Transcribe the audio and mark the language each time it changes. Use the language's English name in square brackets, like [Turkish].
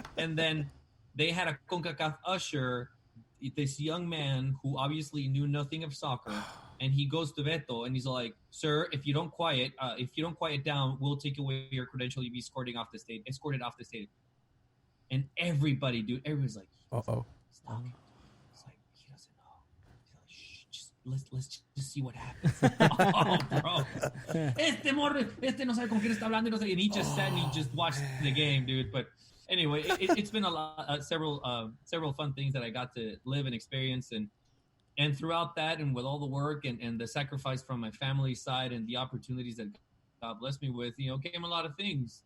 [English] And then they had a CONCACAF usher, this young man who obviously knew nothing of soccer, and he goes to Beto, and he's like, "Sir, if you don't quiet down, we'll take away your credential. You'll be escorted off the stadium." And everybody's like, Uh-oh. He's talking. It's like, he doesn't know. He's like, shh, let's just see what happens. Oh, bro. [Spanish] Este no sabe con quién está hablando. [English] And he just sat and he just watched the game, dude. But anyway, it's been a lot, several fun things that I got to live and experience. And throughout that, and with all the work and the sacrifice from my family side and the opportunities that God blessed me with, came a lot of things.